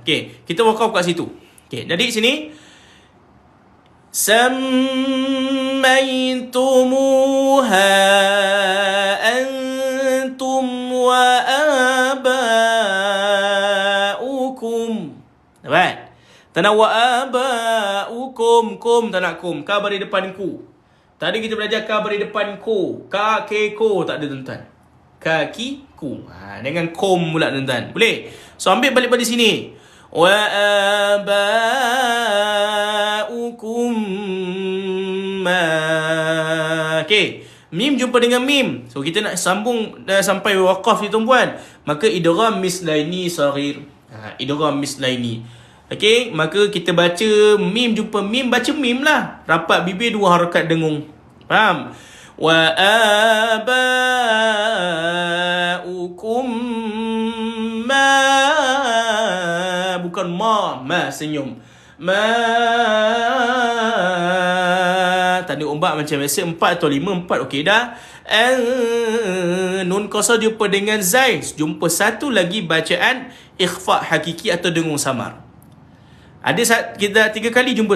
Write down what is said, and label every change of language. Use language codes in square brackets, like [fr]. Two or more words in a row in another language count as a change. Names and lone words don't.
[ms] Okey, kita wakaf kat situ. Okey, jadi sini [ar] sammaitumuha antum wa abaukum. [ms] Dapat? Tak nak [ar] wa abaukum, [ms] kum tak nak kum. Ka bari depan ku. Tadi kita belajar ka bari depan ku. Ka, ke, ko tak ada, tuan-tuan. Kaki, ku. Dengan kum pula, tuan-tuan. Boleh? So ambil balik pada sini. [ar] Wa abaukum ma. [ms] Okey. Mim jumpa dengan mim. So kita nak sambung sampai waqaf ni, tuan-puan. Maka [ar] idgham mislaini saghir. Idgham mislaini. [ms] Okey, maka kita baca mim jumpa mim, baca mim lah. Rapat bibir, 2 harakat dengung. Faham? [ar] Wa abaukum ma, [ms] bukan ma senyum. Ma, tanda ombak macam biasa, 4 atau 5, 4 okey dah. Nun qasar jumpa dengan zai, jumpa satu lagi bacaan [ar] ikhfa hakiki [ms] atau dengung samar. Ada kita 3 kali jumpa.